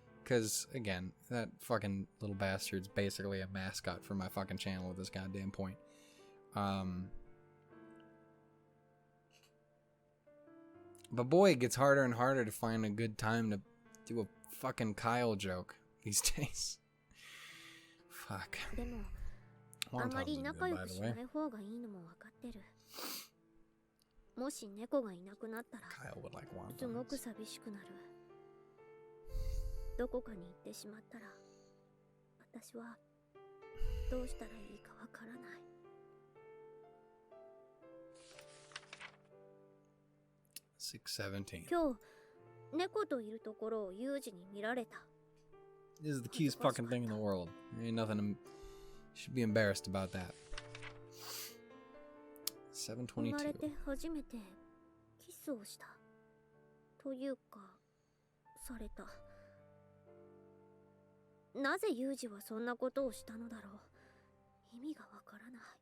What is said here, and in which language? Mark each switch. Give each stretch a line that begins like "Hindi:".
English: Cause again, that fucking little bastard's basically a mascot for my fucking channel at this goddamn point. But boy, it gets harder and harder to find a good time to do a fucking Kyle joke these days. Fuck.
Japanese: あまり仲良くしない方がいいのも分かってる。もし猫がいなくなったら、すごく寂しくなる。どこかに行ってしまったら、私はどうしたらいいか分からない。
English: 6:17.
Japanese: 今日、猫といるところをユージに見られた。
English: This is the cutest fucking thing in the world. There ain't nothing to... Should be embarrassed about that. 7:22.
Japanese: 生まれて初めてキスをした。というか、された。なぜユージはそんなことをしたのだろう。意味がわからない。